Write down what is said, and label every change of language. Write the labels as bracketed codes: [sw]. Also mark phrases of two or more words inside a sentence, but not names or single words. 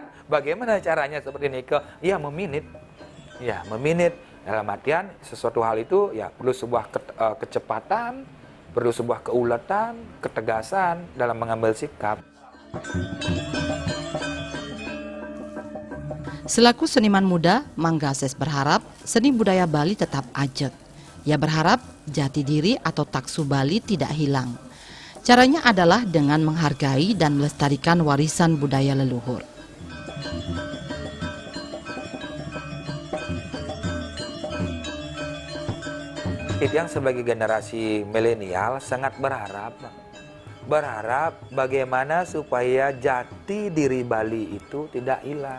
[id] Bagaimana caranya seperti ini? Ya meminit, ya meminit dalam artian sesuatu hal itu ya perlu sebuah kecepatan, perlu sebuah keuletan, ketegasan dalam mengambil sikap. Selaku seniman muda, Manggases berharap seni budaya Bali tetap ajeg. Ia berharap jati diri atau taksu Bali tidak hilang. Caranya adalah dengan menghargai dan melestarikan warisan budaya leluhur. Yang sebagai generasi milenial sangat berharap bagaimana supaya jati diri Bali itu tidak hilang.